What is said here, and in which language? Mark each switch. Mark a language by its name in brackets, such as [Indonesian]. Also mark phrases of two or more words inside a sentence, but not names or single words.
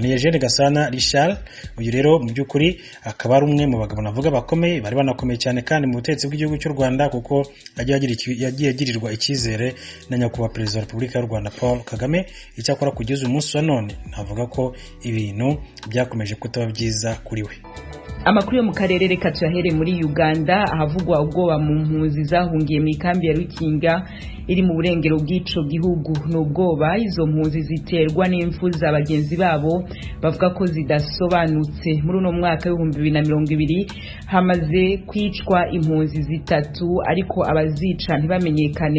[Kinyarwanda] Ni Eugene Gasana Richard. Uyu rero mu by'ukuri akaba ari umwe mu bagabo navuga bakomeye bari banakomeye cyane kandi mu butegetsi bw'igihugu cy'u Rwanda kuko yagiye agirirwa icyizere na nyakubahwa Perezida wa Repubulika y'u Rwanda Paul Kagame. Icyakora kugeza umunsi wa none navuga ko ibintu byakomeje kutaba byiza kuri we. [Rundi] Amakuru yo mu karere reka tuyahere muri Uganda ahavugwa ubwoba mu mpunzi zahungiye mu ikambi ya Rukinga iri mu burengero bw'ico gihugu. N'ubwoba izo mpunzi ziterwa n'imfu za bagenzi babo bavuga ko zidasobanutse. Muri uno mwaka wa 2020 hamaze kwicwa impunzi 3 ariko abazica ntibamenyekane.